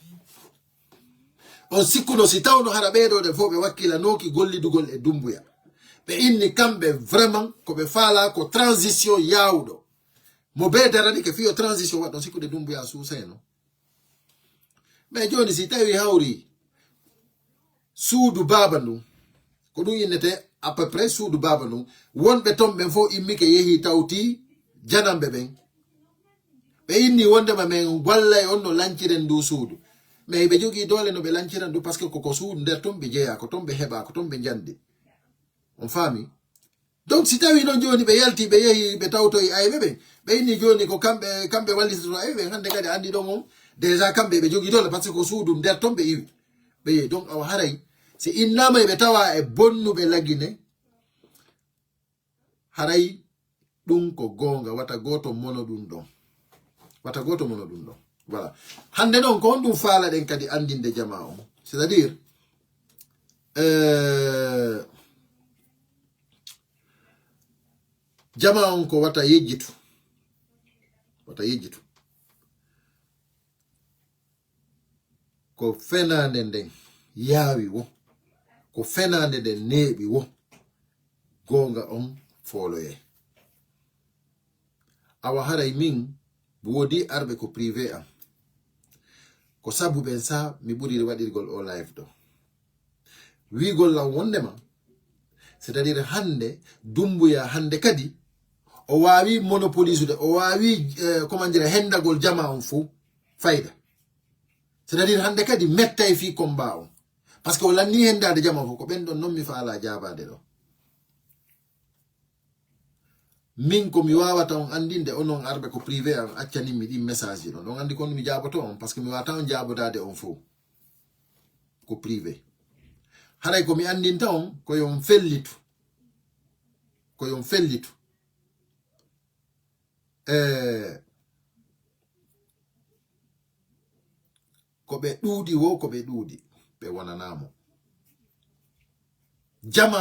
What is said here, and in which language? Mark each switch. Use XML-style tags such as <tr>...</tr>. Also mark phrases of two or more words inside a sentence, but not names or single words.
<ff>on sikkuno si tawno hara ɓeɗoɗen fof ɓe wakkilanoki gollidugol e Doumbouya ɓe inni kamɓe vraiment ko ɓe faala ko transition yawɗo mo be darani ke fiyo transition waɗɗon sikkude Doumbouya suusa en mais joni si tawi hawri suudu baba ndum ko ɗum innete</ff> <fr>à peu près</fr> <ff>suudu baba ndum wonɓe ton ɓen fof immike yeehi tawti janamɓe ɓen ɓe Be inni wonde ma men gollay on no lanciren du suudu. Mais be jogi dole no be lanciren du</ff> <fr>parce que</fr> <ff>koko suudu nder ton be jeya ko ton be heba ko ton be jandi. On fami? Donc si tawi non joni be yalti be yehi be tawto ay bebe be inni joni ko kambe wallito ay be hande kadi andi do mom déjà kambe be jogi dole</ff> <fr>parce que</fr> <ff>ko suudu nder ton be iwi. Be donc aw haray si innama be tawa e bonnu be lagine haray dum ko gonga wata goto mono dum don. Wata goto mono dum don. Voilà. Hande non ko dum faala den kadi andinde jama on.</ff> <fr>C'est-à-dire</fr> <ff>jama on ko wata yejjitu. Wata yejjitu. Ko fenande den yawi wo. Ko fenande den nebi wo. Gonga on foloye. Awa haray min wodi arbe ko privé am. Ko sabu ben sa mi buri wadirgol o live do. Wi gol la wondema.</ff> <fr>C'est-à-dire</fr> <ff>hande dumbuya hande kadi o wawi monopoliser o wawi</ff> <fr>comment dire</fr> <ff>hendagol jama on fu fayda.</ff> <fr>C'est-à-dire</fr> <ff>hande kadi mettay fi combat on.</ff> <fr>Parce que</fr> <ff>wala ni hendade jama fu ko ben don non mi faala jabade do. Min ko mi wawata on andinde onon arbe ko privé am accani mi di message do don andi kon mi jaboto on</ff> <fr>parce que</fr> <ff>mi wata on jabodade on fo ko privé haray ko mi andinta on ko yon fellitu ko be dudi wo ko be dudi be wonanamo jama</ff>